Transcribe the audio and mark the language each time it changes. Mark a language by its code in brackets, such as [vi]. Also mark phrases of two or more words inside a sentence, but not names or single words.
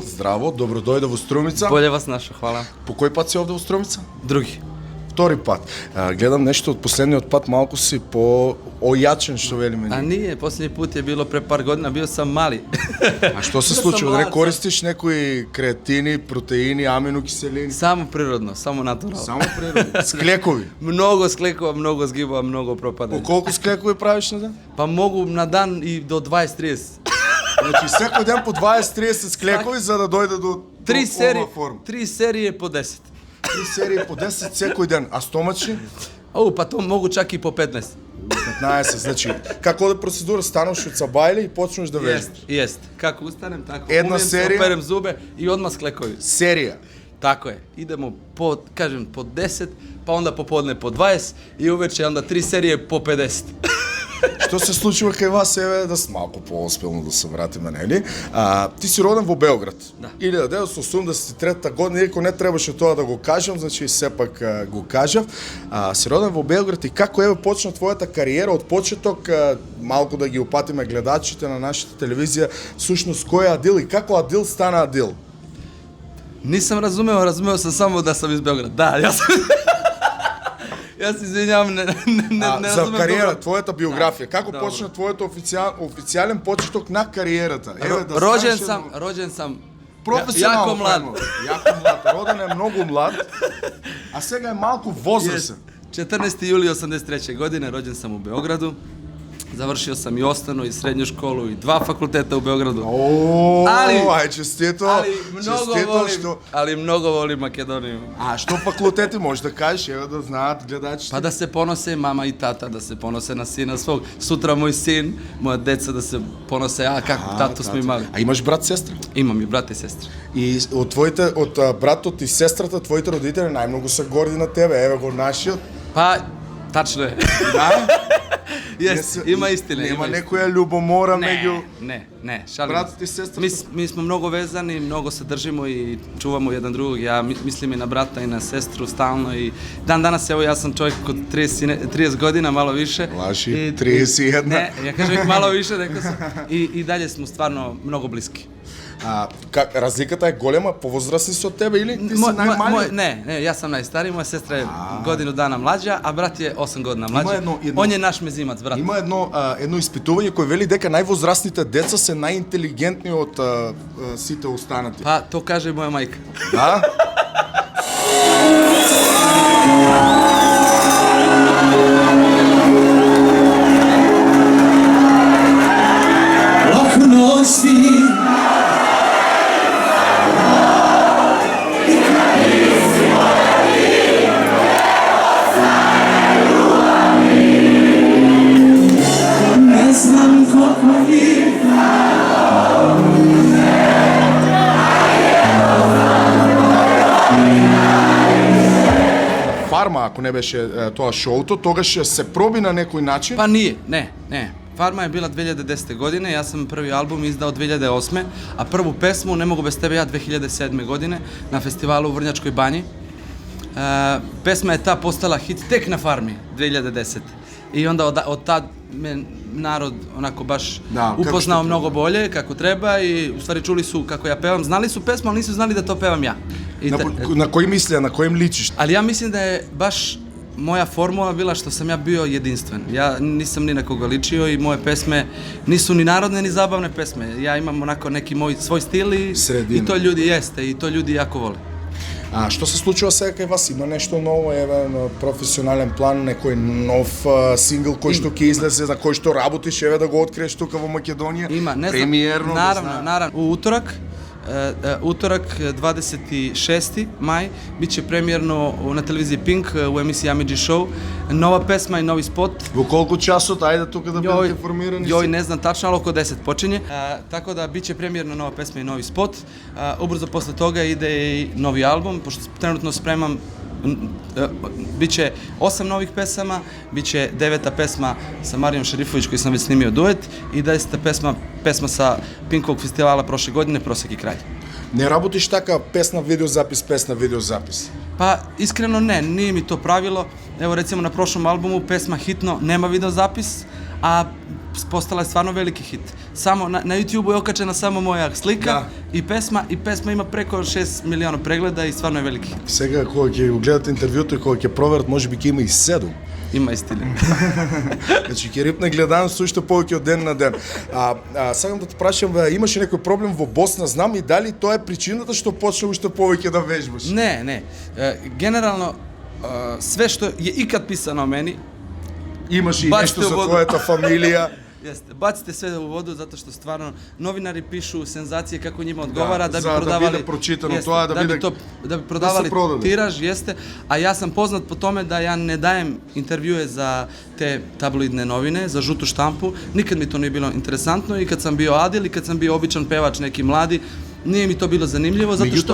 [mk] Здраво, добро дојде во Струмица. [sr] Боле вас наша, хвала. [mk] По кој пат си овде во Струмица? [sr] Други. [mk] Втори пат. Гледам нешто од последниот пат, малку си по-ојачен, што велиме. [sr] А nije, последни пут je bilo pre par godina, bio sam mali. [mk] А што се случило? Не користиш некои креатини, протеини, аминокиселини? [sr] Само prirodno, само натурално. [mk] Само природно. Склекови? [sr] Много склекова, много згиба, много пропадanja. [mk] По колку склекови правиш на ден? [sr] Pa mogu na dan i do 20-30. [mk] Значи секој ден по 20-30 склекови за да дојде до ова форма. [sr] 3 серije po 10. [mk] 3 серии по 10 секој ден, а стомачни? [sr] Pa to mogu čak i po 15. [mk] 15, значи, како оде процедура, стануваш од сабајле и почнеш да вежбаш. [sr] Jest. Kako ustanem, tako [mk] Една [sr] umijem se, [mk] серија? [sr] operem zube i odmah sklekovi. [mk] Серија. [sr] Tako je. Idemo po 10, pa onda popodne po 20 i uveče onda 3 serije po 50. [mk] Што се случува кај вас, еве, да се малку пооспелно да се вратиме, нели? Ти си роден во Белград. Да. 1983 година, иако не требаше тоа да го кажам, значи сепак го кажав. Си роден во Белград и како еве почна твојата кариера од почеток, малку да ги опатиме гледачите на нашата телевизија, всушност кој е Адил и како Адил стана Адил? [sr] Nisam razumeo sam samo da sam iz Beograda. Da, ja sam... Ja se izvinjavam, ne razumem [mk] За кариера, [sr] dobro. [mk] твојата биографија, како Добро. почна твојот официјален почеток на кариерата? [sr] Rođen sam [mk] професионално [sr] jako mlad. [mk] Јако млад. Роден е многу млад, а сега е малку возрасен. [sr] 14. juli 83. godine rođen sam u Beogradu. Završio sam i osnovnu i srednju školu i 2 fakulteta u Beogradu. [mk] Ај, честито. [sr] Ali mnogo volim Makedoniju. [mk] А што факултети можеш да кажеш, ево да знаат гледачите? [sr] Pa da se ponose mama i tata, da se ponose na sina svog. Sutra moj sin, moja deca da se ponose, kako tatu smo imali. [mk] А имаш брат, сестра? [sr] Imam i brata i sestre. [mk] И од братот и сестрата, твоите родители најмногу се горди на тебе, еве го нашиот. [sr] Pa, tačno je. [mk] Да? [sr] Ima istine. [mk] Нема некоја љубомора меѓу [sr] Ne, šalim. [mk] братот и сестрата? [sr] Mi smo mnogo vezani, mnogo se držimo i čuvamo jedan drugog. Ja mislim i na brata i na sestru stalno i dan danas, evo ja sam čovjek od 30 godina, malo više. Laži, 31. Ne, ja kažem malo više, rekao sam. I dalje smo stvarno mnogo bliski. [mk] Разликата е голема, повозрастни се од тебе или ти си најмали? [sr] Ne, ja sam najstariji, moja sestra je godinu dana mlađa, a brat je 8 godina mlađi. On je naš mezimac, brat. [mk] Има едно испитување кој вели дека највозрастните деца се најинтелигентни од сите останати. [sr] Pa, to kaže moja majka. [mk] Да? Лако носи не знам колко ви Фарма, ако не беше тоа шоуто, тогаш се проби на некој начин? [sr] Pa nije, ne. Farma je bila 2010. godine, ja sam prvi album izdao 2008. A prvu pesmu, Ne mogu bez tebe ja, 2007. godine na festivalu u Vrnjačkoj banji. Pesma je ta postala hit tek na Farmi 2010. I onda od tad me narod onako baš upoznao mnogo bolje, kako treba i u stvari čuli su kako ja pevam. Znali su pesmu, ali nisu znali da to pevam ja. [mk] На кој мислија, на којим личиш? [sr] Ali ja mislim da je baš moja formula bila što sam ja bio jedinstven. Ja nisam ni na koga ličio i moje pesme nisu ni narodne ni zabavne pesme. Ja imam onako neki moj svoj stil i to ljudi jeste i to ljudi jako vole. [mk] А што се случува сега кај вас? Има нешто ново, еве на професионален план, некој нов сингл кој што ќе излезе, за кој што работиш, еве да го откриеш тука во Македонија? Има, не знам. Премиерно, [sr] Naravno. U utorak 26. maj bit će premijerno na televiziji Pink u emisiji Amidži Show nova pesma i novi spot. [mk] Во колку часот, ајде тука да бидете информирани? [sr] Joj, ne znam tačno, ali oko 10 počinje. Tako da bit će premijerno nova pesma i novi spot. Ubrzo posle toga ide i novi album, pošto trenutno spremam. Biće 8 novih pesama, biće 9. pesma sa Marijom Šerifović koji sam već snimio duet i 10. pesma sa Pinkovog festivala prošle godine, Prosek i kralj. [mk] Не работиш така песна, видеозапис, песна, видеозапис? [sr] Pa iskreno ne, nije mi to pravilo. Evo recimo na prošlom albumu pesma Hitno nema videozapis, a postala je stvarno veliki hit. Samo na YouTube-u je okačena samo moja slika i pesma ima preko 6 miliona pregleda i stvarno je veliki hit. [mk] Сега кога ќе го гледате интервјуто и кога ќе проверат, можеби ќе има и 7. Има истина. Значи ќе рипне гледаност уште повеќе од ден на ден. Сакам да те прашам, имаше некој проблем во Босна, знам, и дали тоа е причината што почна уште повеќе да вежбаш? [sr] Ne. Generalno, sve što je ikad pisano o meni, [mk] Имаш и [sr] Бачите [mk] нешто за [sr] у воду. [mk] твојата фамилија. [sr] jeste, bacite sve u vodu zato što stvarno novinari pišu senzacije kako njima odgovara da bi [mk] za da [sr] prodavali, [mk] biде прочитано [sr] jeste, [mk] тоа, [sr] da bi prodavali [mk] prodaде. [sr] tiraž, jeste, a ja sam poznat po tome da ja ne dajem intervjue za te tabloidne novine, za žutu štampu, nikad mi to nije bilo interesantno i kad sam bio Adil i kad sam bio običan pevač neki mladi, nije mi to bilo zanimljivo zato što...